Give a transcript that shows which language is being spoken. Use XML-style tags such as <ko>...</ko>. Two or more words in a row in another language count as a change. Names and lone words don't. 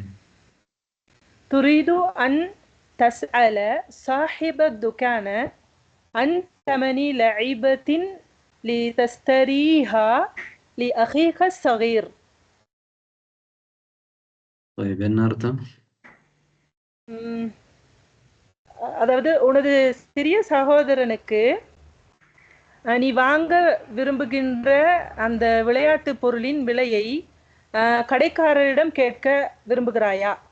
<ar>تريد أن تسأل صاحب الدكان عن ثمن لعبة لتشتريها لأخيك الصغير.</ar> <ta>طيب என்ன அர்த்தம்? ம், அதாவது உனது சிறிய சகோதரனுக்கு நீ வாங்க விரும்புகின்ற அந்த விளையாட்டு பொருளின் விலையை கடைக்காரரிடம் கேட்க விரும்புகிறாயா?</ta>